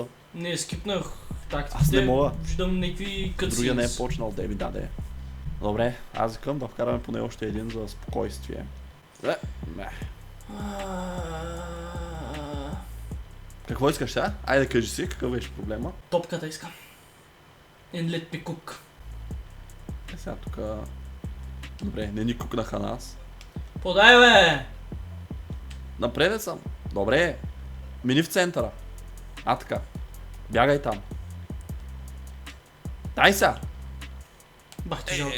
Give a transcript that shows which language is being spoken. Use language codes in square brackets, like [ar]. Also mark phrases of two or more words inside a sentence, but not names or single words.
[bg] Не, скипнах тактиките. Аз не мога. Виждам някакви кътсинс. Другия не е почнал да ми даде. Добре, аз викам да вкараме поне още един за спокойствие. Какво искаш сега? Айде кажи си, какъв беше проблема? Топката искам. [en] And let me cook. [bg] Сега тук... Добре, не ни кукнаха нас. Подай, бе! Напред съм. Добре. Мини в центъра. Така. Бягай там. Дай сега. Бах ти жалко.